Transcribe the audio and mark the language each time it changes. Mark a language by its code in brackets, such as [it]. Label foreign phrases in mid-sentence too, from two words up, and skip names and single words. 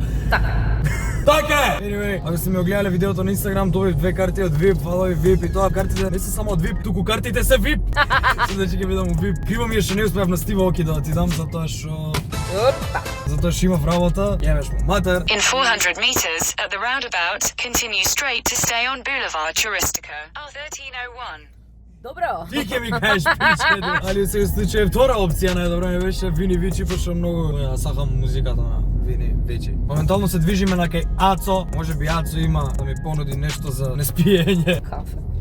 [mk] Така е! Anyway, ако сте ме огледале видеото на Инстаграм, добив 2 карти од VIP, фалови VIP и тоа картите не се само од VIP, туку картите се VIP. Значи ќе бидам у VIP. Криво ми е што не успеав на Стива Оки да ти дам затоа што имав работа. Јебеш му матер. [en] In 400 meters at the roundabout, continue straight to stay on Boulevard Turistica. R1301. [mk] Добро. Ти ќе ми кажеш пичке, али се случај втора опција најдобра ми беше Вини Вичи, пошто многу ја сакам музиката на Вини Вичи. Моментално се движиме на кај Ацо, можеби Ацо има да ми понуди нешто за неспиење. Кафе.